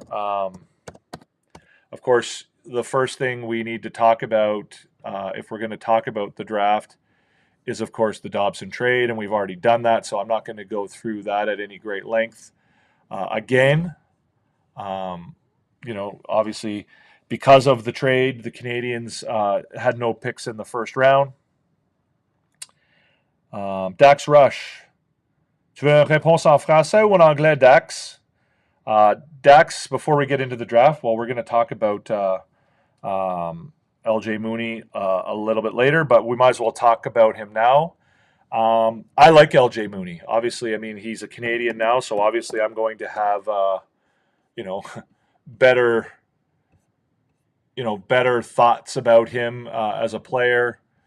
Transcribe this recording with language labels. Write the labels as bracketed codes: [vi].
[en] Of course, the first thing we need to talk about, if we're going to talk about the draft, is, of course, the Dobson trade, and we've already done that, so I'm not going to go through that at any great length. Again, obviously, because of the trade, the Canadiens had no picks in the first round. Dax Rush. [fr] Tu veux une réponse en français ou en anglais, Dax? [en] Dax, before we get into the draft, we're going to talk about LJ Mooney a little bit later, but we might as well talk about him now. I like LJ Mooney. Obviously, I mean, he's a Canadian now, so obviously I'm going to have, you know, better, better thoughts about him as a player.